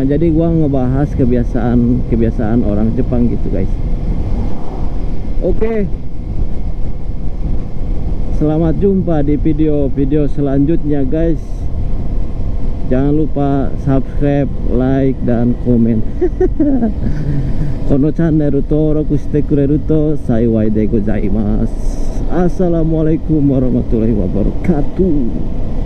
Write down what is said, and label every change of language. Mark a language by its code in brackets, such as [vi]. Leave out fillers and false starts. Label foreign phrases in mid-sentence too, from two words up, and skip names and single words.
[id] Jadi gua ngebahas kebiasaan orang Jepang gitu guys. Oke, selamat jumpa di video selanjutnya guys. Jangan lupa [en] subscribe, like, [id] dan komen. [ja] このチャンネル登録してくれると幸いでございます。 [ar] السلام عليكم ورحمة الله وبركاته.